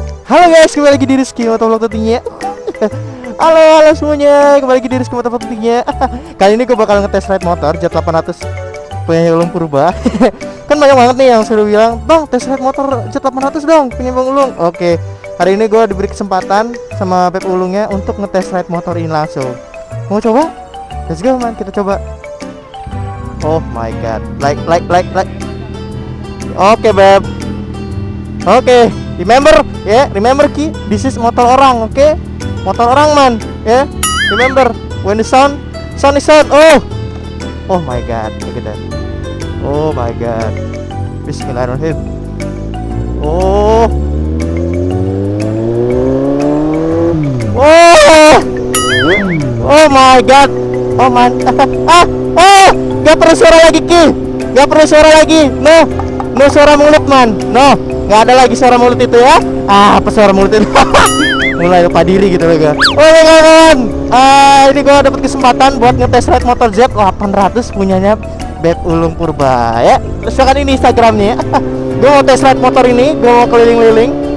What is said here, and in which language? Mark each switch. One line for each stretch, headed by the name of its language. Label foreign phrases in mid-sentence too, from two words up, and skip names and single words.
Indonesian: Halo guys, kembali lagi di Rizky Motovlog tentunya. Halo semuanya, kembali lagi di Rizky Motovlog tentunya. Kali ini gue bakal ngetes ride motor Jet 800 punya Ulung Purba. Kan banyak banget nih yang suruh bilang, "Bang,
English: tes ride
Indonesian: motor Jet 800 dong, punya Bang Ulung." Oke, hari ini gue diberi kesempatan sama Beb Ulungnya untuk ngetes ride motor ini langsung. Mau coba?
English: Let's go man,
Indonesian: kita coba.
English: Oh my god, like.
Indonesian: Oke Beb. Oke,
English: remember remember Ki, this is
Indonesian: motor orang,
English: oke?
Indonesian: Motor orang
English: man, remember when the sound is on. Oh my god, look at that. Oh my god.
Arabic: Bismillahirrahmanirrahim.
English: Oh my god. Oh man.
Indonesian: Gak perlu suara lagi Ki. Gak perlu suara lagi. No suara mulut man. No, nggak ada lagi suara mulut itu ya. Apa suara mulut itu? Mulai lupa diri gitu loh gue. Kawan, ini gue dapet kesempatan buat ngetes ride motor Jet 800 punyanya Beb Ulung Purba ya. Terus kan ini Instagramnya. Gue mau
English: tes ride
Indonesian: motor ini, gue mau keliling-keliling.